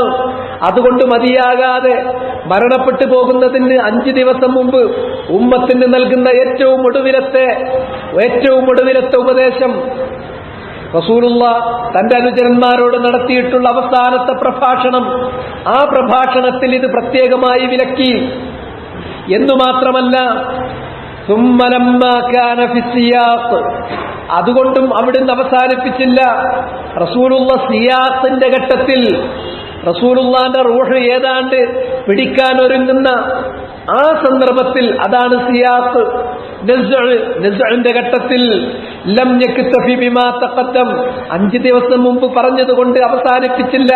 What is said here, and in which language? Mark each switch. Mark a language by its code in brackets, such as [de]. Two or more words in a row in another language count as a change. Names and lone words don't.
[ml] അതുകൊണ്ട് മതിയാകാതെ മരണപ്പെട്ടു പോകുന്നതിന് 5 ദിവസം മുമ്പ് ഉമ്മത്തിന് നൽകുന്ന ഏറ്റവും ഒടുവിലത്തെ ഉപദേശം റസൂലുള്ളാഹ് തന്റെ അനുചരന്മാരോട് നടത്തിയിട്ടുള്ള അവസാനത്തെ പ്രഭാഷണം, ആ പ്രഭാഷണത്തിൽ ഇത് പ്രത്യേകമായി വിലക്കി. എന്നു മാത്രമല്ല, [ar] ثم لما كان في السياق, [ml] അതുകൊണ്ടും അവിടുന്ന് അവസാനിപ്പിച്ചില്ല. റസൂലുള്ള സിയാഖിന്റെ ഘട്ടത്തിൽ റസൂലുള്ളാന്റെ റൂഹ് ഏതാണ്ട് പിടിക്കാൻ ഒരുങ്ങുന്ന ആ സന്ദർഭത്തിൽ, അതാണ് സിയാഖ്, നസ്ഇന്റെ ഘട്ടത്തിൽ [ar] لم يكتف بما تقدم [ml] 5 ദിവസം മുമ്പ് പറഞ്ഞതുകൊണ്ട് അവസാനിപ്പിച്ചില്ല.